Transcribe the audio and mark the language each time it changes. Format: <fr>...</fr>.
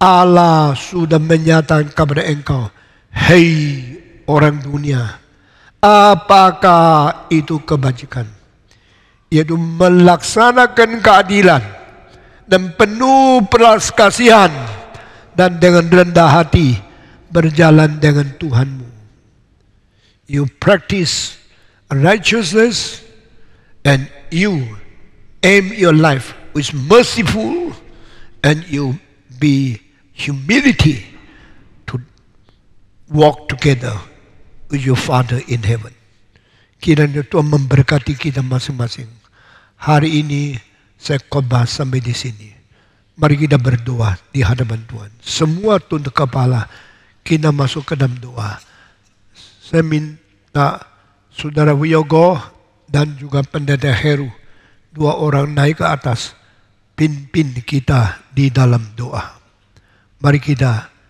<id>Allah sudah menyatakan kepada engkau, hei orang dunia, apakah itu kebajikan? Yaitu melaksanakan keadilan dan penuh belas kasihan dan dengan rendah hati berjalan dengan Tuhanmu.</id> <en>You practice righteousness and you aim your life with merciful and you be humility to walk together with your Father in heaven.</en> <id>Kiranya Tuhan memberkati kita masing-masing. Hari ini saya khotbah sampai di sini. Mari kita berdoa di hadapan Tuhan. Semua tunduk kepala, kita masuk ke dalam doa. Saya minta Saudara Wiyogo dan juga Pendeta Heru, 2 orang naik ke atas, pimpin kita di dalam doa. Mari kita</id>